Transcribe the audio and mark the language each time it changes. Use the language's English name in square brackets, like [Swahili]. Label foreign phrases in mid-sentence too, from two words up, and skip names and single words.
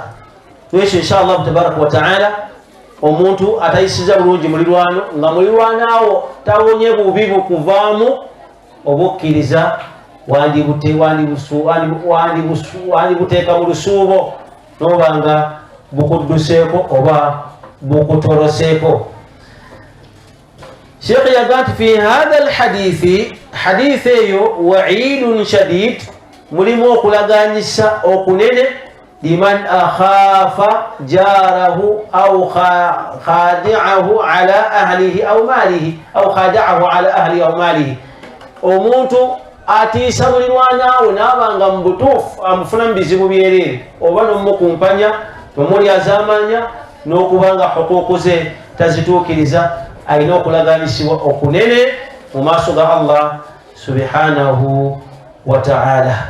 [Ganda] Twekyo [Arabic] إن شاء الله تبارك وتعالى, [Ganda] omuntu atayisiza bulungi mulirwano nga mulirwanaawo tawonye bubi bukuvaamu, obukkiriza wandibuteeka mu lusuubo noba nga bukudduseeko oba bukutoroseeko. Sheikh yaga nti [Arabic] في هذا الحديث, [Ganda] hadithi eyo [Arabic] وعيد شديد, [Ganda] mulimu okulaganyisa okunene [Arabic] لمن أخاف جاره أو خادعه على أهله أو ماله أو خادعه على أهله أو ماله. [Ganda] Omuntu atiisa mulirwanaawe n'abanga mu butuufu amufuna mu bizibu byereere, oba n'omumukumpanya nomulyazaamanya n'okuba nga hukuuku ze tazituukiriza, alina okulaganyisibwa okunene mu maaso ga Allah [Arabic] سبحانه وتعالى.